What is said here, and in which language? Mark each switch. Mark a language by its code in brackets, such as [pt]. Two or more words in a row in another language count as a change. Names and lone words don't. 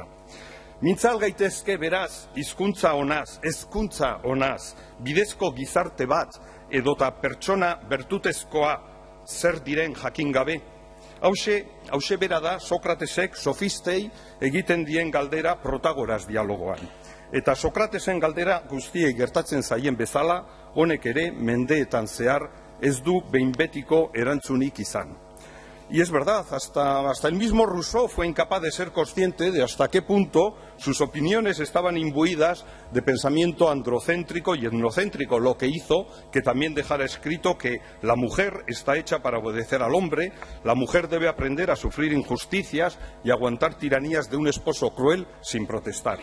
[eu] Mintzal gaitezke beraz, hizkuntza onaz, hezkuntza onaz, bidezko gizarte bat edota pertsona bertutezkoa zer diren jakin gabe. Hauxe bera da Sokratesek sofistei egiten dien galdera Protagoras dialogoan. Eta Sokratesen galdera guztiei gertatzen zaien bezala, honek ere mendeetan zehar ez du behin betiko erantzunik izan. [es] Y es verdad, hasta el mismo Rousseau fue incapaz de ser consciente de hasta qué punto sus opiniones estaban imbuidas de pensamiento androcéntrico y etnocéntrico, lo que hizo que también dejara escrito que la mujer está hecha para obedecer al hombre, la mujer debe aprender a sufrir injusticias y aguantar tiranías de un esposo cruel sin protestar.